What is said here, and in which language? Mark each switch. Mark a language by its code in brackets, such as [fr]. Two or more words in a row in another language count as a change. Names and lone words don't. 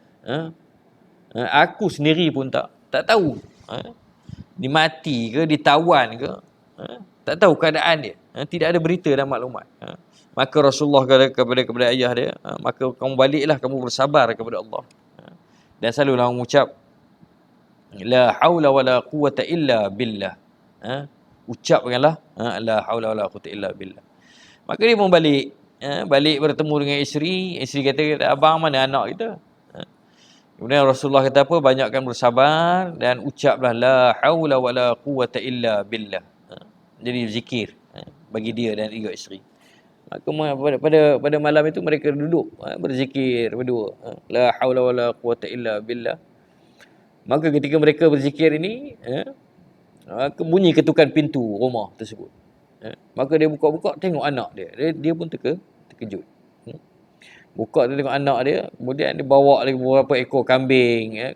[ms] Aku sendiri pun tak tahu. Dia mati ke, ditawan ke? Tak tahu keadaan dia. Tidak ada berita dan maklumat. Maka Rasulullah kata kepada ayah dia, maka kamu baliklah, kamu bersabar kepada Allah. Dan selalulah mengucap, [ar] لا حول ولا قوة إلا بالله. [ms] Ucapkanlah [ar] لا حول ولا قوة إلا بالله. [ms] Maka dia pun balik bertemu dengan isteri kata, abang mana anak kita? Kemudian Rasulullah kata apa? Banyakkan bersabar dan ucaplah [ar] لا حول ولا قوة إلا بالله. [ms] Jadi zikir bagi dia dan juga isteri. Maka pada malam itu mereka duduk berzikir berdua. [ar] لا حول ولا قوة إلا بالله. [ms] Maka ketika mereka berzikir ini, bunyi ketukan pintu rumah tersebut. Maka dia buka-buka tengok anak dia. Dia pun terkejut. Buka dia tengok anak dia, kemudian dia bawa lagi beberapa ekor kambing.